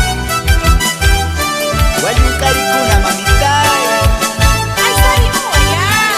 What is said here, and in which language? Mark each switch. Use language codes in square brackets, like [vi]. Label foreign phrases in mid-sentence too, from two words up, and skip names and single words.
[qu] Wali karikuna mamitay. Ay, [es] salimos ya.